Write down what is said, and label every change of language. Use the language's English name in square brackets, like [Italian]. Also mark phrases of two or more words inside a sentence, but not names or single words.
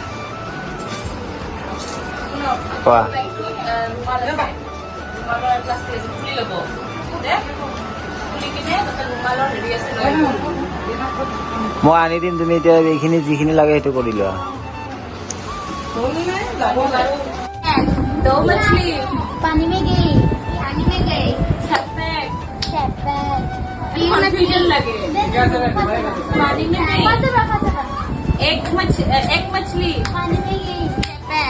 [Assamese] কোৱা মই আনি দিম তুমি এতিয়া এইখিনি যিখিনি লাগে সেইটো কৰি লোৱা [Hindi] 2 मछली पानी में गई पैक पैक 3 मछली लगे पानी में गई एक मछली पानी में गई पैक